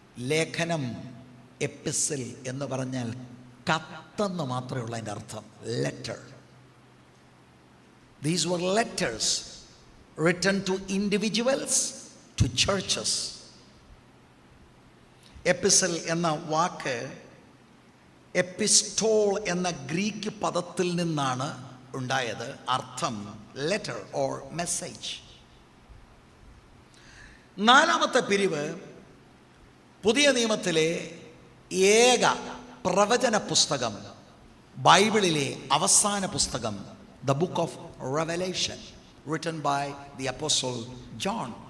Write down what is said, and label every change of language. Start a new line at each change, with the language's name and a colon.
Malayalam: ലേഖനം, എപ്പിസിൽ എന്ന് പറഞ്ഞാൽ കത്തെന്ന് മാത്രമേ ഉള്ളൂ അതിൻ്റെ അർത്ഥം, letter.
English: These were letters written to individuals, to churches.
Malayalam: Epistle എന്ന വാക്ക് എപ്പിസ്റ്റോൾ എന്ന ഗ്രീക്ക് പദത്തിൽ നിന്നാണ് ഉണ്ടായത്. അർത്ഥം ലെറ്റർ ഓർ മെസ്സേജ്. 4-ാമത്തെ പിരിവ് പുതിയ നിയമത്തിലെ ഏക പ്രവചന പുസ്തകം, ബൈബിളിലെ അവസാന പുസ്തകം,
English: The book of Revelation, written by the apostle John.